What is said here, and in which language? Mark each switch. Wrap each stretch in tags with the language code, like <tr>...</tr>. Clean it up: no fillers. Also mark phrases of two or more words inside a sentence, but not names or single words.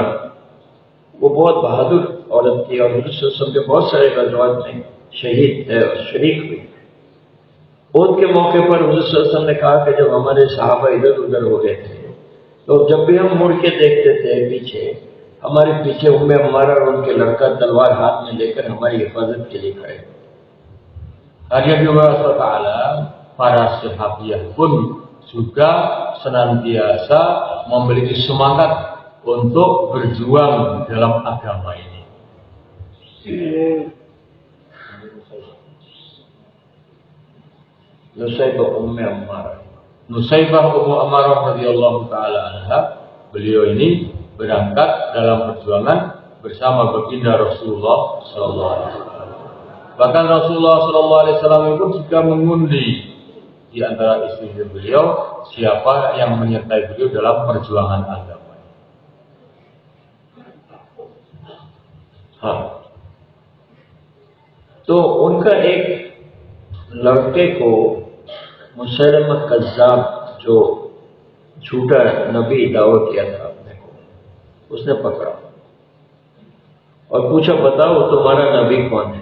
<hi>वो बहुत बहादुर औरत थी और हुज़ूर</hi> <ar>صلى الله عليه وسلم</ar> <hi>के बहुत सारे गज़वात में शरीक हुई। ऊद के मौके पर हुज़ूर</hi> <ar>صلى الله عليه وسلم</ar> <hi>ने कहा कि जब हमारे सहाबा इधर उधर हो गए थे तो जब भी हम मुड़ के देखते थे पीछे, हमारे पीछे उम्मे अम्मारा और उनके लड़का तलवार हाथ में लेकर हमारी हिफाजत के लिए खड़े।</hi> <id>Hari yang Allah, para sahabiah pun juga senantiasa memiliki semangat untuk berjuang dalam agama ini. Nusaybah Ummu Ammarah. Nusaybah Ummu Ammarah</id> <ar>رضي الله تعالى عنها,</ar> <id>beliau ini berangkat dalam perjuangan bersama baginda Rasulullah</id> <ar>صلى الله عليه وسلم.</ar> <id>Bahkan Rasulullah</id> <ar>صلى الله عليه وسلم</ar> <id>pun juga mengundi di antara istri beliau siapa yang menyertai beliau dalam perjuangan agama.</id> <hi>हाँ, तो उनका एक लड़के को मुसैलमा कज़्ज़ाब जो झूठा नबी दावा किया था अपने को, उसने पकड़ा और पूछा बताओ तुम्हारा नबी कौन है।</hi>